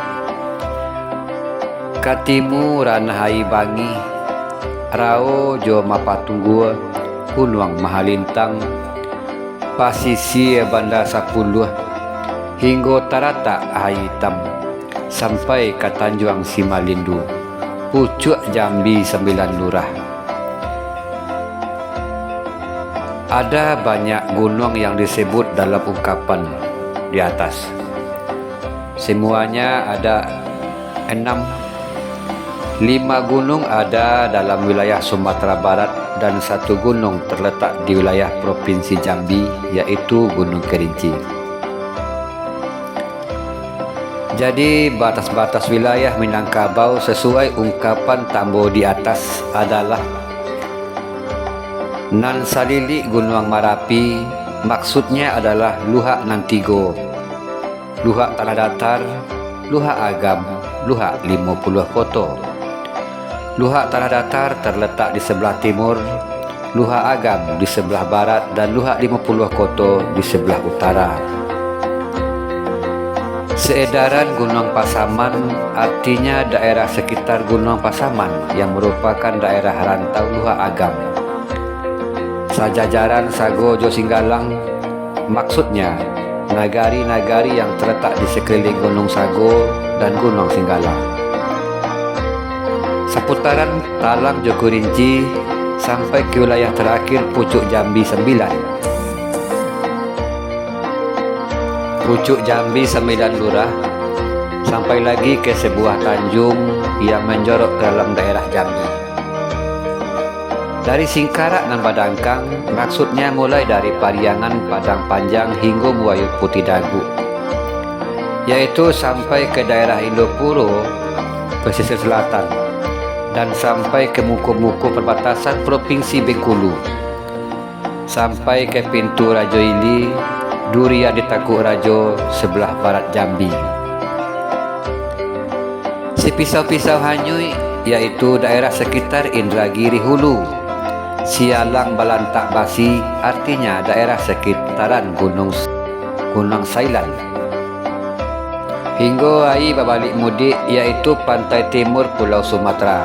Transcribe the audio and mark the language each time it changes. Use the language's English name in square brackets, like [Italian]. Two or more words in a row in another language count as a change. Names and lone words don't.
[Minangkabau] Katimu ranah ai bangi, rao jo mapatunggu Gunung Mahalintang, pasisi Banda 10 hingga tarata ai hitam sampai ke Tanjuang Simalindu, pucuk Jambi 9 lurah. [Indonesian] Ada banyak gunung yang disebut dalam ungkapan di atas. Semuanya ada 6. 5 gunung ada dalam wilayah Sumatera Barat dan 1 gunung terletak di wilayah Provinsi Jambi, yaitu Gunung Kerinci. Jadi batas-batas wilayah Minangkabau sesuai ungkapan Tambo di atas adalah [Minangkabau] Nan Salili Gunung Marapi, [Indonesian] maksudnya adalah Luhak Nan Tigo, Luhak Tanah Datar, Luhak Agam, Luhak 50 Koto. Luhak Tanah Datar terletak di sebelah timur, Luhak Agam di sebelah barat, dan Luhak 50 Koto di sebelah utara. [Minangkabau] Seedaran Gunung Pasaman [Indonesian] artinya daerah sekitar Gunung Pasaman yang merupakan daerah rantau Luhak Agam. [Minangkabau] Sajajaran Sago Jo Singgalang [Indonesian] maksudnya nagari-nagari yang terletak di sekeliling Gunung Sago dan Gunung Singgalang. [Minangkabau] Seputaran Talang Joko Rinci [Indonesian] sampai ke wilayah terakhir pucuk Jambi 9. Pucuk Jambi 9 lurah sampai lagi ke sebuah tanjung yang menjorok ke dalam daerah Jambi. Dari Singkarak dan Badangkang maksudnya mulai dari Pariangan Padang Panjang hingga [Minangkabau] Buayu Putih Dagu, [Indonesian] yaitu sampai ke daerah Indopuro pesisir selatan dan sampai ke muko-muko perbatasan Provinsi Bengkulu, sampai ke [Minangkabau] pintu Rajo Ili, durian di Takuk Rajo [Indonesian] sebelah barat Jambi. [Minangkabau] Si pisau-pisau hanyui [Indonesian] yaitu daerah sekitar Indragiri Hulu. [Minangkabau] Sialang Balantak Basi [Indonesian] artinya daerah sekitaran Gunung Sailan. Hingga [Minangkabau] ai babalik mudik [Indonesian] yaitu pantai timur Pulau Sumatera.